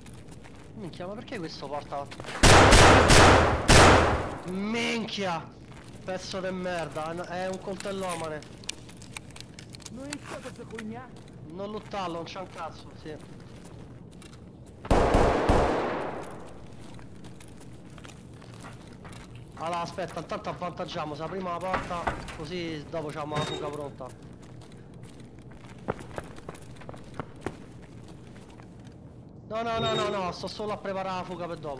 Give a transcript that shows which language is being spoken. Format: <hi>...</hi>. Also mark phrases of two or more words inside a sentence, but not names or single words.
<it>Minchia, ma perché questo porta... Minchia! Pezzo di merda, è un coltellomane.</it> <ru>Ну и что тут за хуйня?</ru> <it>Non luttarlo, non c'è un cazzo, sì. Allora aspetta, intanto avvantaggiamo, se apriamo la porta, così dopo c'abbiamo la fuga pronta. No, no, no, no, no, sto solo a preparare la fuga per dopo.</it>